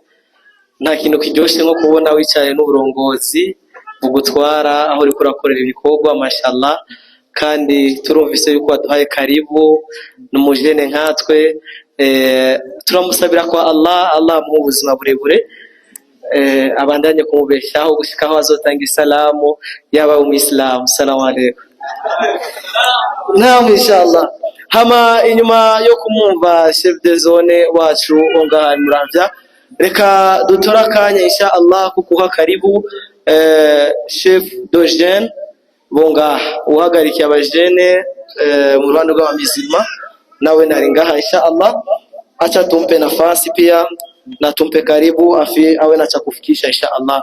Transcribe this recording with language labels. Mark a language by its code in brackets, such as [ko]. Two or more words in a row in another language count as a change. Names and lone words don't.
[rn] Nta kintu kiryoshe nko kubona wicaye n'uburongozi bugutwara aho uriko urakorera ibikorwa. Mashallah, kandi turumvise yuko waduhaye karibu n'umujene nkatwe. Turamusabira kwa Allah mu buzima burebure, abandanye kumubeshaho gushikaho azotanga isalamu yaba umuyisilamu. [ar] Salamu alaykum. Naam, inshallah. [rn] Hama inyuma yo kumumva [fr] chef de zone [rn] wacu onga Muramvya, reka dutora akanya inshallah kukuha karibu [fr] chef de jeune [rn] bonga uhagarikiye abajene mu Rwanda rw'abamizima, nawe nari ngaha inshallah. [sw] Acha tumpe nafasi pia na tumpe karibu awe na cha kufikisha inshallah.